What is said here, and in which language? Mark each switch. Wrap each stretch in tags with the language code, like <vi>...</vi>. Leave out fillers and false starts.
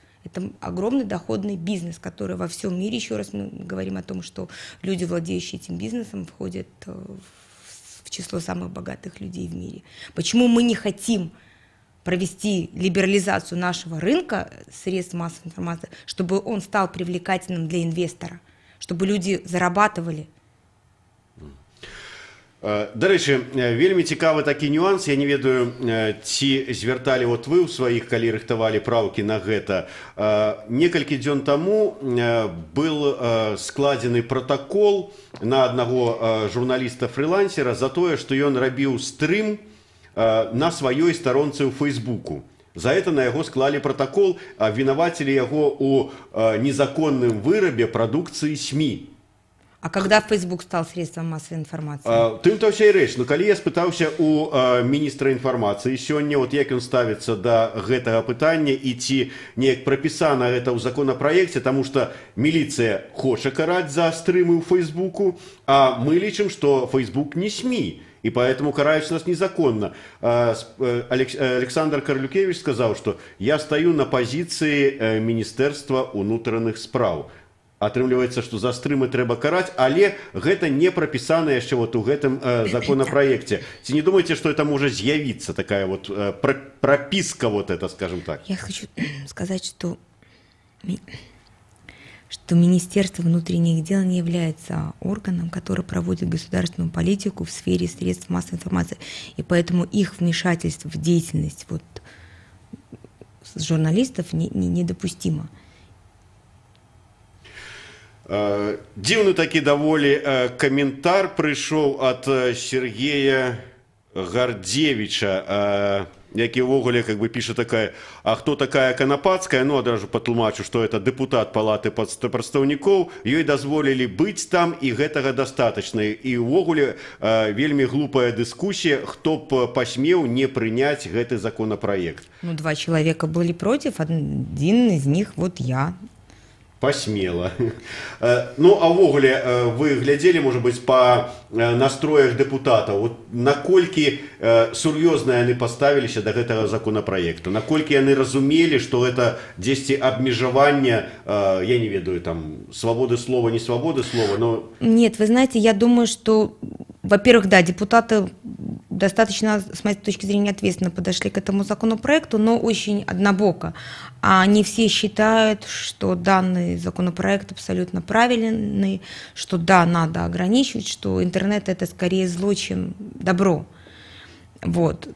<ru>Это огромный доходный бизнес, который во всем мире, еще раз мы говорим о том, что люди, владеющие этим бизнесом, входят в число самых богатых людей в мире. Почему мы не хотим провести либерализацию нашего рынка средств массовой информации, чтобы он стал привлекательным для инвестора, чтобы люди зарабатывали?</ru> <be>До речі, вельмі цікавы такі нюанс. Я не ведаю, ці звярталі вот вы ў сваіх, калі рыхтавалі праўкі на гэта. Некалькі дзён таму был складзены протакол на аднаго журналіста-фрилансера за тое, што ён рабіў стрым на сваёй старонцы ў Фейсбуку. За это на яго склалі протакол, вінавацілі яго ў незаконным вырабе прадукцыі СМИ.</be> <ru>А когда Facebook стал средством массовой информации?</ru> <be>Тым-то ўся і рэч. Ну, калі я спытаўся у міністра інфармацыі сёння, вот як ён ставіцца да гэтага пытання і ці неяк прапісана гэта ў законапраекце, таму што міліцыя хоча караць за стрымы ў Фейсбуку, а мы лічым, што Facebook не СМИ,</be> <ru>и поэтому</ru> <be>караюць нас незаконна. Александр Карлюкевич сказаў, што я стаю на пазіцыі Міністэрства ўнутраных спраў. Атрымліваецца, што за стрымы трэба караць, але гэта не прапісана яшчэ вот у гэтым законапраекце. Ці не думаеце, што это можа з'явіцца такая вот прописка вот это,</be> <ru>скажем так? Я хочу сказать, что Министерство внутренних дел не является органом, который проводит государственную политику в сфере средств массовой информации, и поэтому их вмешательство в деятельность вот журналистов недопустимо.</ru> <be>Дзіўны такі даволі каментар прыйшоў ад Сергея Гардзевіча, які ўвогуле как бы піша такая: а хто такая Канапацкая? Ну, адразу патлумачу, што это дэпутат палаты прадстаўнікоў, ёй дазволілі быць там, і гэтага дастатачна. І ўвогуле вельмі глупая дыскусія, хто б пасмеў не прыняць гэты законапраект.</be> <ru>Ну, 2 человека были против, один из них вот я. Посмело.</ru> <be>Ну, а ўвогуле вы глядзелі,</be> <ru>может быть,</ru> <be>по настроях депутатаў, вот наколькі сур'ёзна яны паставіліся да гэтага законапраекта, наколькі яны разумелі, што гэта дзесьці абмежаванне, я не ведаю, там,</be> <ru>свободы слова, не свободы слова, но... Нет, вы знаете, я думаю, что, во-первых, да, депутаты достаточно, с моей точки зрения, ответственно подошли к этому законопроекту, но очень однобоко. А не все считают, что данный законопроект абсолютно правильный, что да, надо ограничивать, что интернет это скорее зло, чем добро. Вот.</ru>